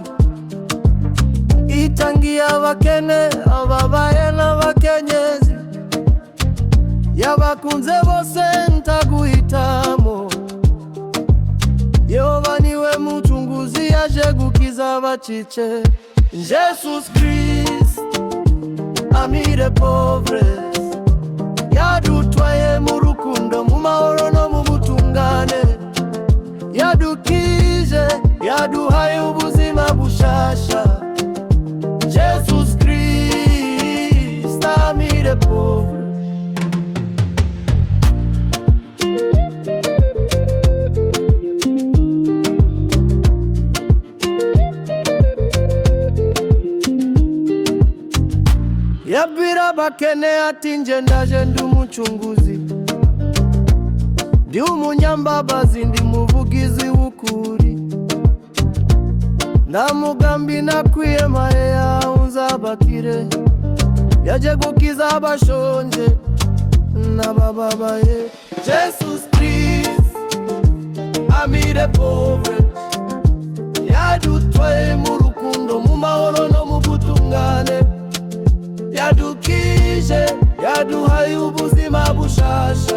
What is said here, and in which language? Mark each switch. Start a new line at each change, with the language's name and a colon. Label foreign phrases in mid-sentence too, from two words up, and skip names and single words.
Rundi: Itangiye abakene, ababaye n'abakenyezi, yabakunze bose ntaguhitamo. Yehova niwe mucunguzi yaje gukiza abacitse.
French: Jesus Christ, ami des pauvres,
Rundi: yadutwaye mu rukundo, mu mahoro no mu butungane. Yadukije, yaduhaye ubuzima bushasha.
French: Jesus Christ, ami des pauvres.
Rundi: Yabwira abakene ati nje ndaje ndi umucunguzi, ndi umunyambabazi, ndi muvugizi w'ukuri. Nta mugambi nakwiyemaye unzabakire. Yaje gukiza abashonje n'abababaye.
French: Jesus Christ, ami des pauvres,
Rundi: yadutwaye mu rukundo, mu mahoro no mu butungane. Yadukije, yaduhaye ubuzima bushasha.